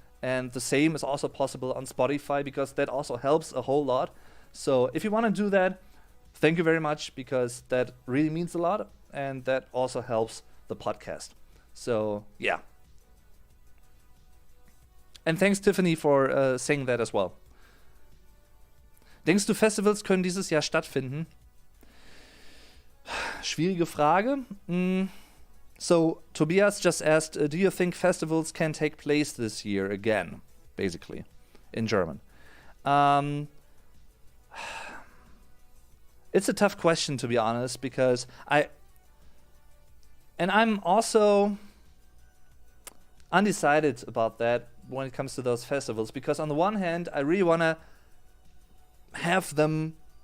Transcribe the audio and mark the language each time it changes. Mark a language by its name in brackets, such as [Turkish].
[English] And the same is also possible on Spotify, because that also helps a whole lot. So if you want to do that, thank you very much, because that really means a lot, and that also helps the podcast. So yeah. And thanks, Tiffany, for saying that as well. [German] Denkst du, Festivals können dieses Jahr stattfinden? Schwierige Frage. [English] So Tobias just asked, do you think festivals can take place this year again? Basically, in German. It's a tough question, to be honest, because I'm also undecided about that when it comes to those festivals, because on the one hand, I really want to have them